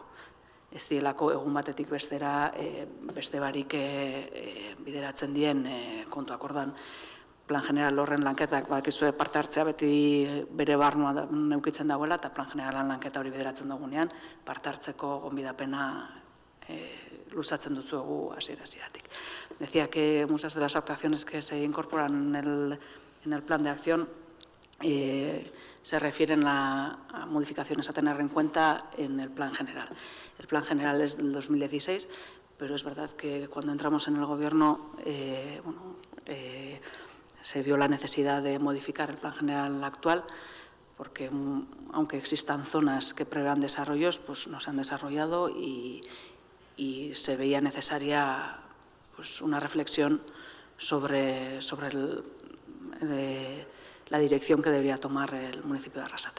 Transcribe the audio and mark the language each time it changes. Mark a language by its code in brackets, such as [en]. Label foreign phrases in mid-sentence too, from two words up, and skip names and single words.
[eu] Ez dielako egun batetik bestera beste barik bideratzen dien kontuak. Ordan plan general horren lanketak badakizue parte hartzea beti bere barnua neukitzen dagoela, eta plan generalan lanketa hori bideratzen dugunean parte hartzeko gonbidapena luzatzen dutzuegu hasiera-hasieratik. [es] Decía que muchas de las actuaciones que se incorporan en el plan de acción se refieren a modificaciones a tener en cuenta en el plan general. El plan general es del 2016, pero es verdad que cuando entramos en el Gobierno se vio la necesidad de modificar el plan general actual, porque aunque existan zonas que prevean desarrollos, pues no se han desarrollado y se veía necesaria pues, una reflexión sobre la dirección que debería tomar el municipio de Arrasate.